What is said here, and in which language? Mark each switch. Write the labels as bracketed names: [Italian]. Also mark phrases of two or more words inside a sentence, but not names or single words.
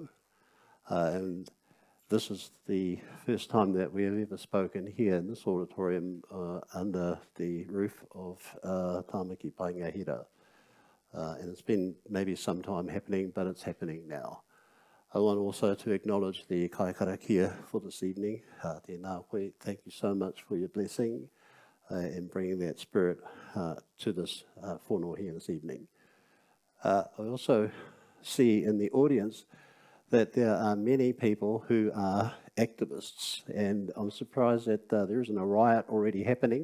[English] And this is the first time that we have ever spoken here in this auditorium under the roof of Tāmaki Paenga Hira. And it's been maybe some time happening, but it's happening now. I want also to acknowledge the kaikarakia for this evening. [Māori] Tēnā koe, [English] thank you so much for your blessing and bringing that spirit to this whānau here this evening. I also see in the audience that there are many people who are activists, and I'm surprised that there isn't a riot already happening.